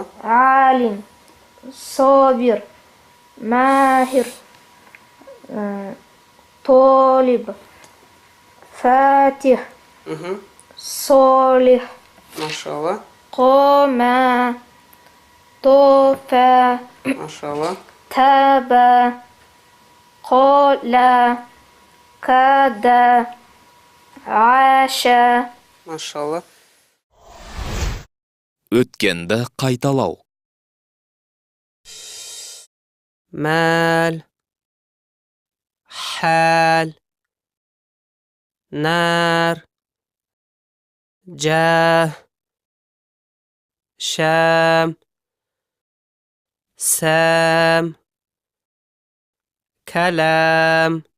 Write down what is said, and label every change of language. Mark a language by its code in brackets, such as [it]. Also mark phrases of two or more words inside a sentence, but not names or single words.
[ar] عالم صابر ماهر طالب فاتح صالح Maşallah. قام طاف Maşallah. تاب قال كاد عاش Maşallah. [kk] Өткенді қайталау. [ar] Mal. حال. نار. جاه. شام. سام. كلام.